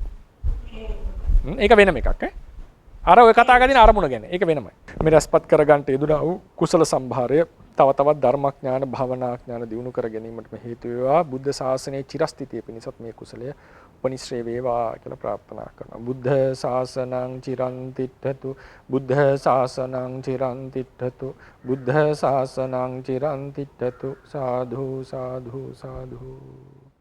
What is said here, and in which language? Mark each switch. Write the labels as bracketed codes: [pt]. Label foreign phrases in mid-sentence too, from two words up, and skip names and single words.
[si] ඒක වෙනම එකක් ඈ. අර ඔය කතා කරන අරමුණ ගැන. ඒක වෙනමයි. මේ රසපත් කරගන්න යෙදුණා වූ කුසල සම්භාරය තව තවත් ධර්මඥාන භවනාඥාන දියුණු කර ගැනීමට හේතු වේවා. බුද්ධ ශාසනයේ චිරස්ථිතිය පිණිසත් මේ කුසලය උපනිශ්‍රේ වේවා කියලා ප්‍රාර්ථනා කරනවා. [pi] බුද්ධ ශාසනං චිරන් තිට්ඨතු. බුද්ධ ශාසනං චිරන් තිට්ඨතු. බුද්ධ ශාසනං චිරන් තිට්ඨතු. සාධු සාධු සාධු.